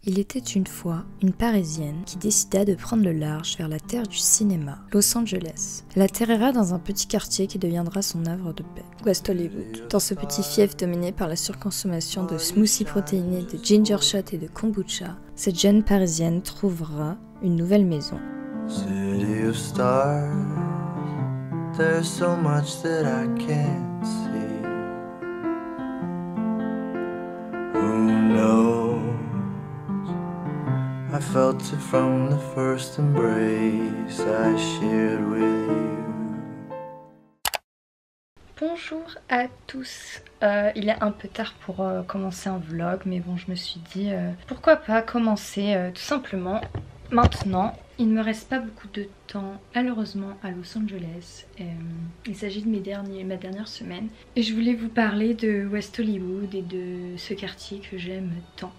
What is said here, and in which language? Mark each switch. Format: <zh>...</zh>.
<fr>Il était une fois une Parisienne qui décida de prendre le large vers la terre du cinéma, Los Angeles. Elle atterrira dans un petit quartier qui deviendra son havre de paix, West Hollywood. Dans ce petit fief dominé par la surconsommation de smoothies protéinés, de ginger shot et de kombucha, cette jeune Parisienne trouvera une nouvelle maison.</fr> <en>City of stars, there's so much that I can't see. Who knows? I felt it from the first embrace I shared with you.</en> <fr>Bonjour à tous, il est un peu tard pour commencer un vlog, mais bon, je me suis dit pourquoi pas commencer tout simplement maintenant. Il ne me reste pas beaucoup de temps malheureusement à Los Angeles. Il s'agit de ma dernière semaine et je voulais vous parler de West Hollywood et de ce quartier que j'aime tant.</fr>